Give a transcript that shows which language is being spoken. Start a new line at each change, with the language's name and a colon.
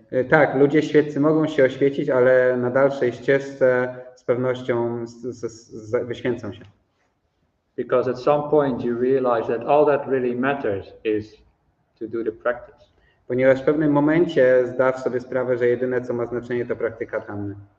Polish: Tak, ludzie świeccy mogą się oświecić, ale na dalszej ścieżce z pewnością wyświęcą się.
English: Because at some point you realize that all that really matters is to do the practice.
Polish: Ponieważ w pewnym momencie zdasz sobie sprawę, że jedyne co ma znaczenie to praktyka Dhammy.